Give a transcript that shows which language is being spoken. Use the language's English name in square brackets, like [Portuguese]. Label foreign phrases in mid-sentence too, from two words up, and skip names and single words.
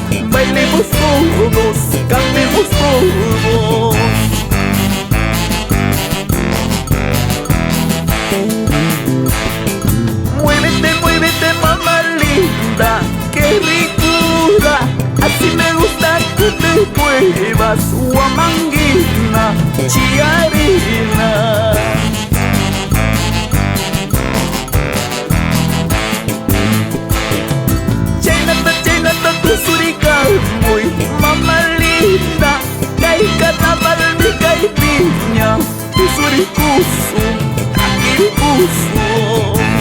[Spanish] Bailemos todos, cantemos todos. Muévete, muévete, mamá linda, qué ricura. Así me gusta que te muevas, Huamanguina, Chiarina. [Quechua] Suricalmuy, [Spanish] mamá linda, [Quechua] kay carnaval mi kay piña, Surikusu, Akikusu.